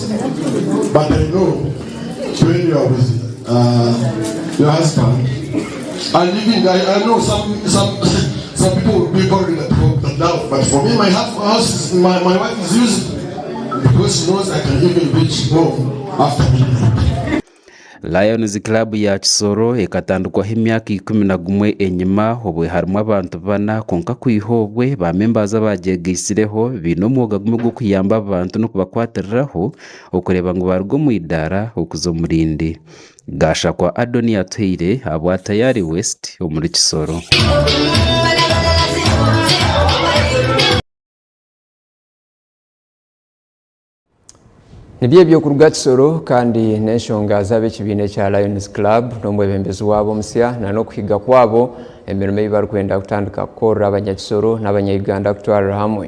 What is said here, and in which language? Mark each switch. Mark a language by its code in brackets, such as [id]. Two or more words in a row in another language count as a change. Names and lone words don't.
[en] But I know when you are with your husband, and even I know some people will be bored at home, but for me, my house, my wife is using because she knows I can even reach home after midnight. [cgg] Lions Club ya Kisoro ekatandukwaho emyaka 11 enyuma obwe harimu abantu bana konka kwihobwe ba members abajegeisireho bino omwoga gumwe gwo kuyamba abantu no kubakwatiriraho okureba ngo barugo mu idara okuzo murindi gasha kwa Adoni Atweire abwa Tayari West omuri Kisoro. Nibye byo kuruga Kisoro kandi n'enshonga z'ab'ekibiina kya Lions Club n'omwebembezi wabo musya na n'okuhiga kwabo emirimo ei barikwenda kutandika kukorera abanyakisoro n'abanyayuganda kutwarira hamwe.